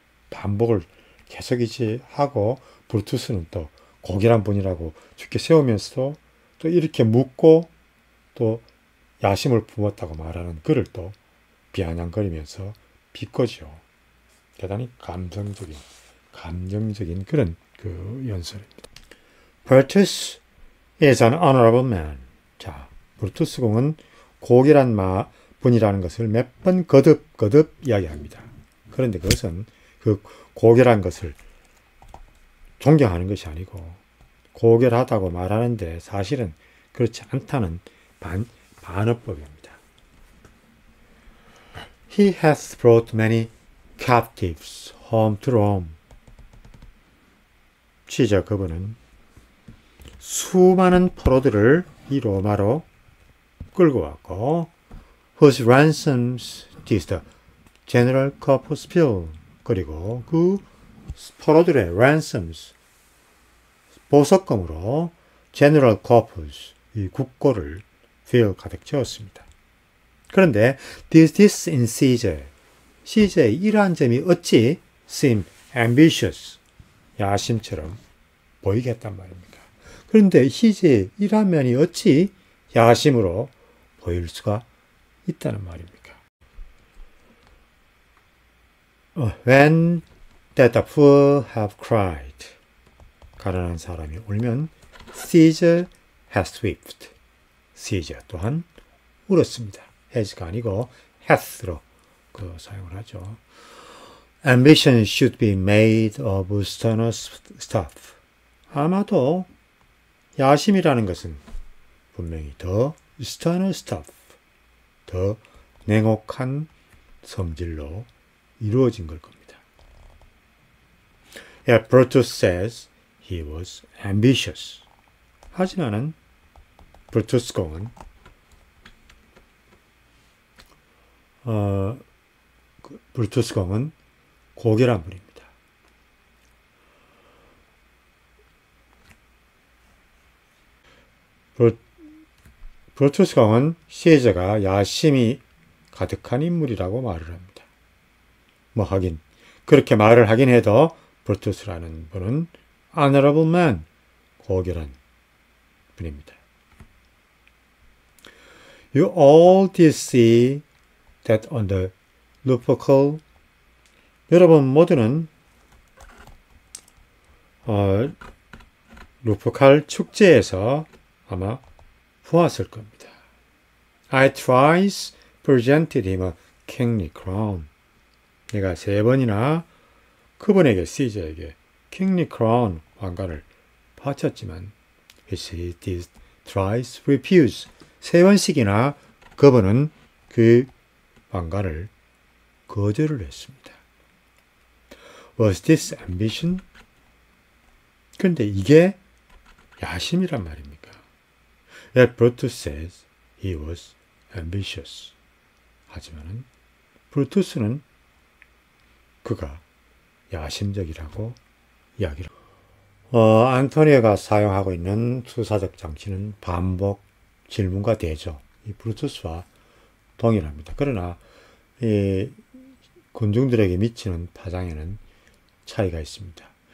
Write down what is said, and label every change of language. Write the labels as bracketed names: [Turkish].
[Korean] 반복을 계속 하고 브루투스는 또 고결한 분이라고 죽게 세우면서도 또 이렇게 묻고 또 야심을 품었다고 말하는 그를 또 비아냥거리면서 비꼬죠. 대단히 감정적인 그런 연설입니다. [English] Brutus is an honorable man. [Korean] 자, 브루투스 공은 고결한 분이라는 것을 몇 번 거듭 이야기합니다. 그런데 그것은 그 고결한 것을 존경하는 것이 아니고 고결하다고 말하는데 사실은 그렇지 않다는 반어법입니다. [English] He has brought many captives home to Rome. [Korean] 시저 그분은 수많은 포로들을 이 로마로 끌고 왔고 [English] whose ransoms did the general corpus fill. [Korean] 그리고 그 포로들의 ransoms 보석금으로 general corpus 이 국고를 fill 가득 채웠습니다. 그런데 [English] did this in Caesar. [Korean] 시저의 이러한 점이 어찌 [English] seem ambitious [Korean] 야심처럼 보이게 했단 말입니까? 그런데 시제의 이러한 면이 어찌 야심으로 보일 수가 있다는 말입니까? [English] When that the poor have cried. [Korean] 가난한 사람이 울면 [English] Caesar has wept. [Korean] Caesar 또한 울었습니다. has가 아니고 hath로 사용을 하죠. [English] Ambition should be made of sternest stuff. [Korean] 아마도 야심이라는 것은 분명히 더 sternal stuff, 더 냉혹한 성질로 이루어진 걸 겁니다. [English] Yeah, Brutus says he was ambitious. [Korean] 하지만은 브루투스 공은 브루투스 공은 고결한 분입니다. 브루투스 공은 시저가 야심이 가득한 인물이라고 말을 합니다. 하긴 그렇게 말을 하긴 해도 브루투스라는 분은 honorable man, 고결한 분입니다. [English] You all did see that on the Lupercal. [Korean] 여러분 모두는 루퍼칼 축제에서 아마 보았을 겁니다. [English] I thrice presented him a kingly crown. [Korean] 내가 3번이나 그분에게 시저에게 kingly crown 왕관을 바쳤지만 [English] he did thrice refuse. [Korean] 3번씩이나 그분은 그 왕관을 거절을 했습니다. [English] Was this ambition? [Korean] 그런데 이게 야심이란 말입니까? [English] Yet Brutus says he was ambitious. [Korean] 하지만은 브루투스는 그가 야심적이라고 이야기를 안토니오가 사용하고 있는 수사적 장치는 반복 질문과 대조. 이 브루투스와 동일합니다. 그러나 이 군중들에게 미치는 파장에는 차이가 있습니다.